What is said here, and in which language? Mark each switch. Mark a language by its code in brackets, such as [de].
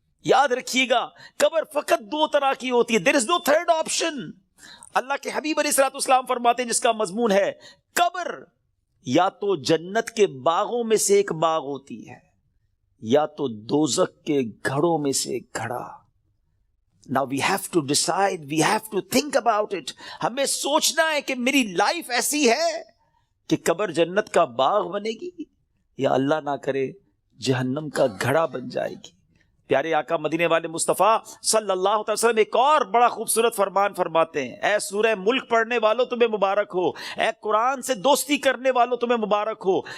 [ur] یاد رکھیے گا قبر فقط دو طرح کی ہوتی ہے. [en] There is no third option. [ur] اللہ کے حبیب علیہ الصلوۃ والسلام فرماتے ہیں جس کا مضمون ہے قبر یا تو جنت کے باغوں میں سے ایک باغ ہوتی ہے یا تو دوزخ کے گھڑوں میں سے ایک گھڑا. [en] Now we have to decide, we have to think about it. [ur] ہمیں سوچنا ہے کہ میری لائف ایسی ہے کہ قبر جنت کا باغ بنے گی یا اللہ نہ کرے جہنم کا گھڑا بن جائے گی. پیارے آقا مدینے والے مصطفیٰ صلی اللہ علیہ وسلم ایک اور بڑا خوبصورت فرمان فرماتے ہیں. اے سورہ ملک پڑھنے والوں تمہیں مبارک ہو، اے قرآن سے دوستی کرنے والوں تمہیں مبارک ہو.